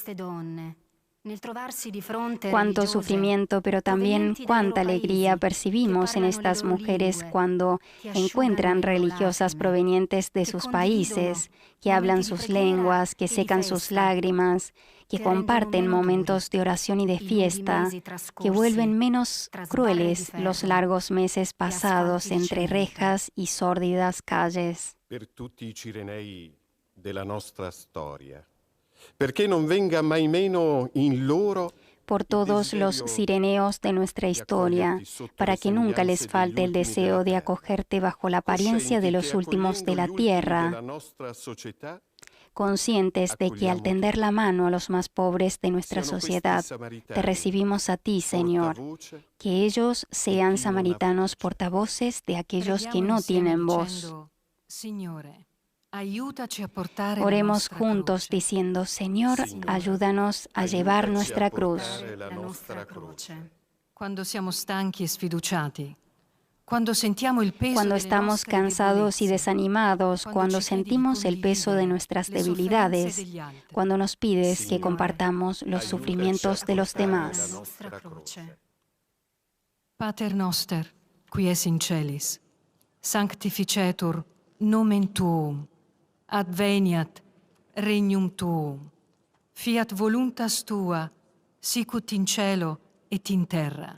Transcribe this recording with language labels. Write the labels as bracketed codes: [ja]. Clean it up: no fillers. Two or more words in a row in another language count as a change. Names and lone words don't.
[es] Cuánto sufrimiento, pero también cuánta alegría percibimos en estas mujeres cuando encuentran religiosas provenientes de sus países, que hablan sus lenguas, que secan sus lágrimas, que comparten momentos de oración y de fiesta, que vuelven menos crueles los largos meses pasados entre rejas y sórdidas calles. [it] Per tutti i Cirenei della nostra storia, perché non venga mai meno in loro [es] por todos los cireneos de nuestra historia, para que nunca les falte el deseo de acogerte bajo la apariencia de los últimos de la tierra, conscientes de que al tender la mano a los más pobres de nuestra sociedad, te recibimos a ti, Señor, que ellos sean samaritanos portavoces de aquellos que no tienen voz. Oremos juntos diciendo, Señor, ayúdanos a llevar nuestra cruz. [it] Cuando siamo stanchi e sfiduciati, [es] cuando estamos cansados y desanimados, cuando sentimos el peso de nuestras debilidades, cuando nos pides que compartamos los sufrimientos de los demás. [la] Pater noster, qui es in celis, sanctificetur nomen tuum, adveniat regnum tuum, fiat voluntas tua, sicut in cielo et in terra.